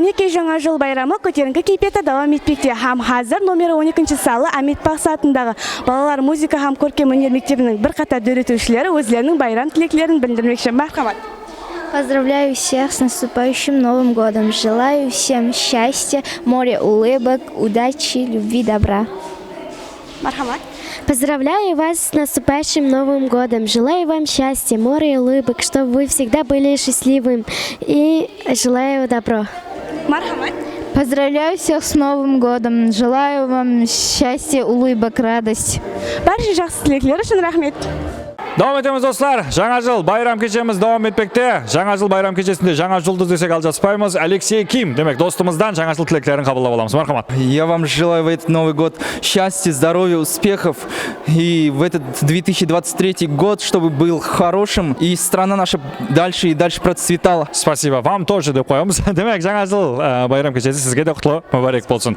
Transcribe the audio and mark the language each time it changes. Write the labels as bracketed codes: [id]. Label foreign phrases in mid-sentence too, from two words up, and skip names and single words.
[kk] жаңа жыл байрамы көтеріңкі кейіпте давам етпекте. Һәм хәзер номері 12 салы Әмет Бақсы атындағы балалар музыка һәм көркем өнер мектебінің бір қатар өтушілері өзлерінің байрам тілеклерін білдірмекші. Мархамат. [ru] Поздравляю всех с наступающим Новым годом. Желаю всем счастья, море улыбок, удачи, любви, добра. [kk] Мархамат. [ru] Поздравляю вас с наступающим Новым годом. Желаю вам счастья, море улыбок, чтобы вы всегда были счастливым. И желаю добро. [kk] Мархамат. [ru] Поздравляю всех с Новым годом. Желаю вам счастья, улыбок, радость. [kk] Барша жақсы тілеклер үшін рахмет. Давам етеміз достар. Жаңа жыл байрам кешеміз давам етпекте. Жаңа жыл байрам кешесінде жаңа жұлдыз десек алжаспаймыз. Алексей Ким, демек достымыздан жаңа жыл тілектерін қабылдап аламыз. Мархамат. [ru] Я вам желаю в этот Новый год счастья, здоровья, успехов. И в этот 2023 год, чтобы был хорошим, и страна наша дальше и дальше процветала. Спасибо. Вам тоже [kk] деп қоямыз. Демек жаңа жыл байрам кешесі сізге де құтлы мүбәрек болсын.